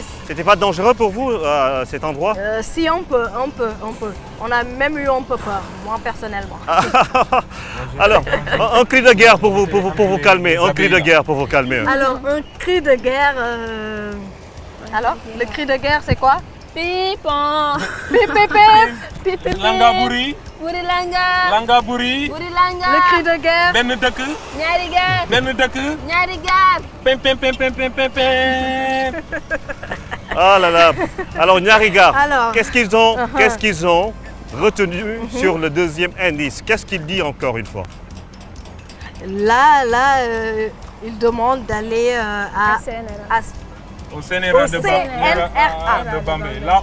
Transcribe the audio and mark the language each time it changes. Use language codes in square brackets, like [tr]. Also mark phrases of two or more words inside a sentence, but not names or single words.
[fr] C'était pas dangereux pour vous, cet endroit? Si, on peut. On a même eu un peu peur, moi personnellement. Alors, un cri de guerre pour vous calmer, un cri de guerre pour vous calmer. Alors, un cri de guerre... Alors, le cri de guerre, c'est quoi? Pipon. Pip, pip, pip. Pip, Langa Buri. Buri langa. Langa Buri. Buri langa. Le cri de guerre. [wo] Ben dëkk. Ñaari gaar. Ben dëkk. Ñaari gaar. Pem pem pem pem pem pem pem. [fr] Ah là là. Alors Nyariga, Alors, qu'est-ce qu'ils ont retenu sur le deuxième indice? Qu'est-ce qu'il dit encore une fois? Là, il demande d'aller Au CNRA de Bambey. Là.